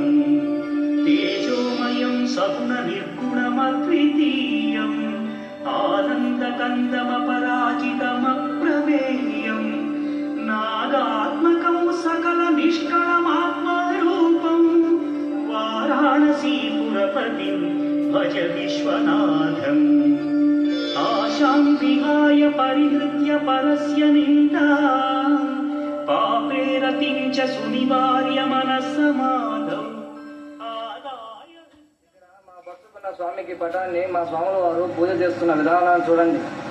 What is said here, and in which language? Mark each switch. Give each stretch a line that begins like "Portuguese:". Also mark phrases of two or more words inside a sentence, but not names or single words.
Sanskrit: तेजोमयं सगुणनिर्गुणमद्वितीयं आनन्दकन्दमपराजितमप्रमेयं नागात्मकं सकल निष्कळमात्मरूपं वाराणसीपुरपतिं भज विश्वनाथं। आशां विहाय परिहृत्य परस्य निन्दां पापे रतिं च सुनिवार्य मनस्समाधौ आदाय।
Telugu: మా భక్తుకున్న స్వామికి పటాన్ని మా స్వాముల వారు పూజ చేస్తున్న విధానాన్ని చూడండి.